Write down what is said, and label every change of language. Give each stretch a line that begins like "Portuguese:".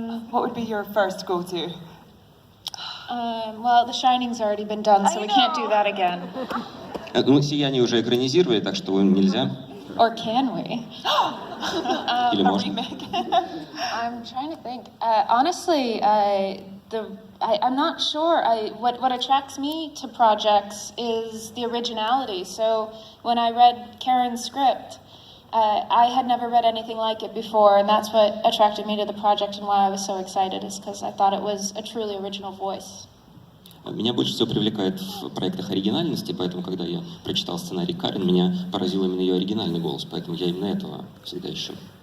English: What would be your first go-to? Well, The Shining's already been done, so we can't do that again.
Russian: Ну, «Сияние» уже экранизировали, так что нельзя.
English: Or can we?
Russian: Или можно?
English: I'm trying to think. Honestly, I'm not sure. What attracts me to projects is the originality. So when I read Karen's script, I had never read anything like it before, and that's what attracted me to the project and why I was so excited, is because I thought it was a truly original voice.
Russian: Меня больше всего привлекает в проектах оригинальности, поэтому, когда я прочитал сценарий Карен, меня поразил именно ее оригинальный голос, поэтому я именно этого всегда ищу.